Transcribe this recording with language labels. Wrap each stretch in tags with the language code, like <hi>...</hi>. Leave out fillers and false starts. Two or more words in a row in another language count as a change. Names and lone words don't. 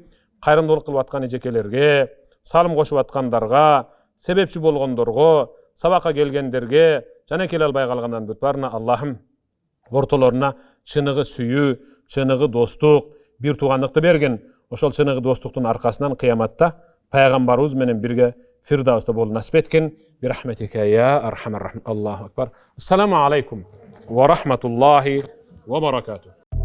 <ky>Кайрымдуулук кылып аткан эжекелерге, салым кошуп аткандарга, себепчи болгондорго, сабакка келгендерге жана келе албай калгандан бүт барына Аллахым ортолоруна чыныгы сүйүү, чыныгы достук, бир туугандыкты берген. Ошол чыныгы достуктун аркасынан кыяматта пайгамбарыбыз менен бирге Фирдауста болуу насип эткен.</ky> <ar>برحمتك يا أرحم الراحمين الله أكبر. السلام عليكم ورحمة الله وبركاته.</ar>